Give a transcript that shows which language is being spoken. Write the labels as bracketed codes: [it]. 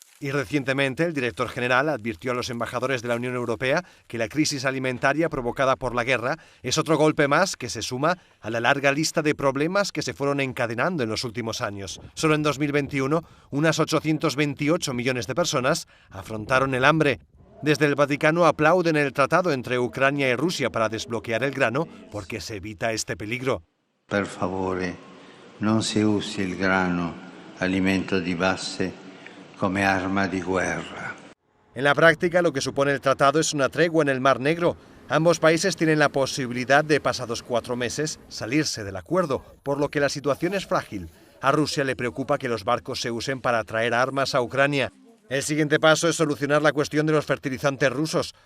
[es] Y recientemente el director general advirtió a los embajadores de la Unión Europea que la crisis alimentaria provocada por la guerra es otro golpe más que se suma a la larga lista de problemas que se fueron encadenando en los últimos años. Solo en 2021, unas 828 millones de personas afrontaron el hambre. Desde el Vaticano aplauden el tratado entre Ucrania y Rusia para desbloquear el grano porque se evita este peligro. [it] Per favore, non si usi il grano, alimento di base, come arma di guerra. [es] En la práctica, lo que supone el tratado es una tregua en el Mar Negro. Ambos países tienen la posibilidad de, pasados 4 meses, salirse del acuerdo, por lo que la situación es frágil. A Rusia le preocupa que los barcos se usen para traer armas a Ucrania. El siguiente paso es solucionar la cuestión de los fertilizantes rusos.